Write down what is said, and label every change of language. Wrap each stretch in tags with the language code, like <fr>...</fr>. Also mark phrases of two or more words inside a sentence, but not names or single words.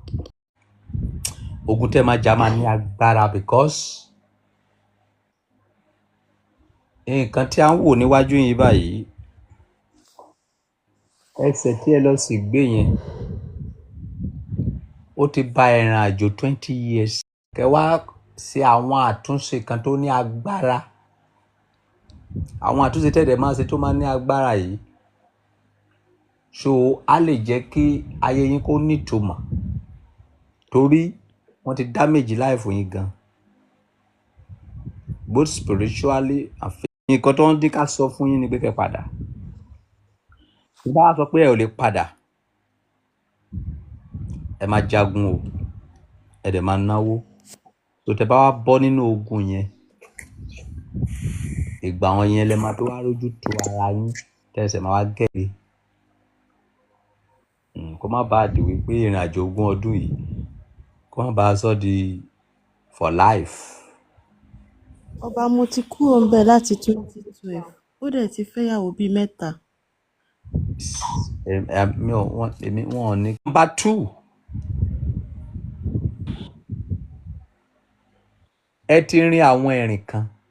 <yo>Ogun tẹ́ máa jà máa ní agbára because nǹkan tí a ń wò níwájú yín báyìí ẹsẹ̀ tí ẹ lọ sì gbé yẹn ó ti bá ìrìn àjò 20 years. Kẹ́ wá ṣe àwọn àtúnṣe kan tó ní agbára. Àwọn àtúnṣe tẹ́lẹ̀ máa ṣe tó máa ní agbára yìí. So a lè jẹ́ kí ayé yín kó nítumọ̀. torí wọ́n ti</yo> <en>damage life</en> <yo>yín gan</yo> <en>both spiritually and physically.</en> <yo>Nǹkan tó ń dín ká sọ fún yín ni pé kẹ́ padà. Tí bá sọ pé ẹ ò lè padà, ẹ máa jagun o, ẹ dẹ̀ máa náwó. tó tẹ bá wá bọ́ nínú ogun yẹn, ìgbà wọn yẹn lẹ máa tó wá rójú tu ara yín tẹ̀sẹ̀ máa wá gẹ̀lé. Kó má bàa di wípé ìrìn àjò ogún ọdún yìí kó má bàa sọ di</yo> <en>for life.</en> <yo>Ọba, mo ti kúrò ń bẹ̀ láti 2012. Ó dẹ̀ ti fẹ́yàwó bíi 3. Wọn ò ní. Number 2, ẹ ti rin àwọn ìrìn kan.</yo>